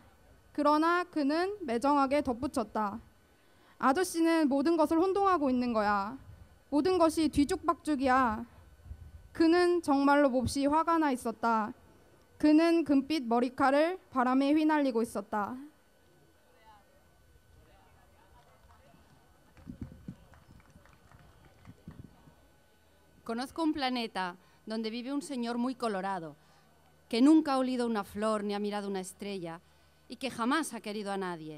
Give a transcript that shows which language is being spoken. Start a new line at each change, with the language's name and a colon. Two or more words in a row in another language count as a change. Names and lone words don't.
Korean: 그러나 그는 매정하게 덧붙였다. 아저씨는 모든 것을 혼동하고 있는 거야. 모든 것이 뒤죽박죽이야. 그는 정말로 몹시 화가 나 있었다. 그는 금빛 머리칼을 바람에 휘날리고 있었다.
Spanish: Conozco un planeta donde vive un señor muy colorado, que nunca ha olido una flor ni ha mirado una estrella y que jamás ha querido a nadie.